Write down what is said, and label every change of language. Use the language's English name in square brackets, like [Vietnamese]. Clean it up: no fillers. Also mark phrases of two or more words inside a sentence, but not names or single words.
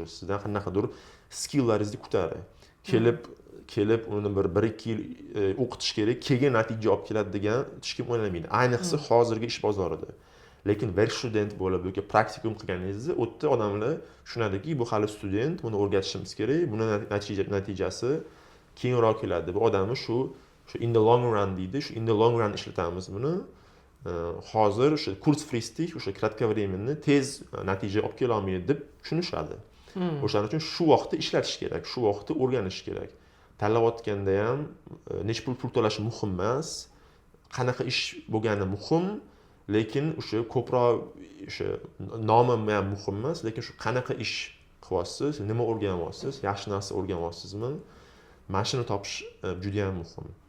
[Uzbek] Sizdan qanaqadir skilllaringizni kutadi. Kelib uni bir 1-2 yil o'qitish kerak, keyin natija olib keladi degan hech kim o'ylamaydi. Ayniqsa hozirgi ish bozorida. Lekin werkstudent bo'lib yoki praktikum qilganingizda, u yerda odamlar tushunadiki, bu hali student, buni o'rgatishimiz kerak, buni natijasi keyinroq keladi. Bu odamni shu [English] in the long run [Uzbek] deydi, shu [English] in the long run [Uzbek] ishlatamiz buni. Hozir o'sha kursfristik, o'sha kratkovremenni tez natija olib kela olmaydi deb tushunishadi. O'shaning uchun shu vaqtda ishlatish kerak, shu vaqtda o'rganish kerak. Tanlayotganda ham necha pul to'lash muhim emas, qanaqa ish bo'lgani muhim, lekin o'sha ko'proq o'sha nomi ham muhim emas, lekin shu qanaqa ish qilyapsiz, nima o'rganyapsiz, yaxshi narsa o'rganyapsizmi, mana shuni topish juda ham muhim.